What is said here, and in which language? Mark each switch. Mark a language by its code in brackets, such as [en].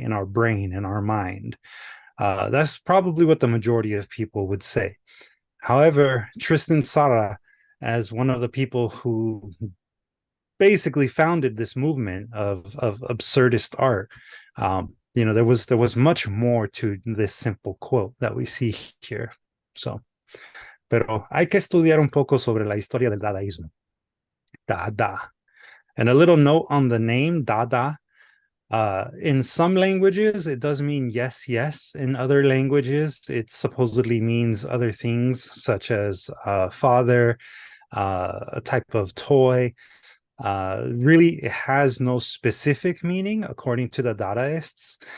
[en] In our brain, in our mind. That's probably what the majority of people would say. However, Tristan Tzara, as one of the people who basically founded this movement of absurdist art, there was much more to this simple quote that we see here. [es] Pero hay que estudiar un poco sobre la historia del dadaísmo. [en] Dada. And a little note on the name, Dada. In some languages, it does mean yes, yes. In other languages, it supposedly means other things, such as father, a type of toy. Really, it has no specific meaning, according to the Dadaists.